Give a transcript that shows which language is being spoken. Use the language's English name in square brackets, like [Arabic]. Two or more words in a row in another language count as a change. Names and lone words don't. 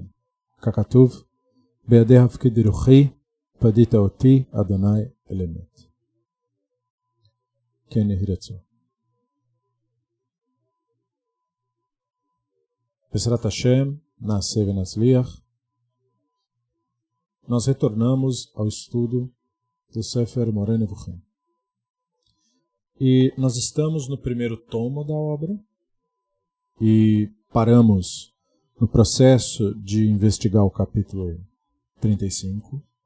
[Hebrew] ככתוב, בידי הפקיד רוחי פדית אותי אדוני אל אמת. כן יהי רצון. בעזרת השם נעשה ונצליח, [Portuguese] nós retornamos ao estudo do Sefer Moreh Nevuchim. E nós estamos no primeiro tomo da obra e paramos no processo de investigar o capítulo 35.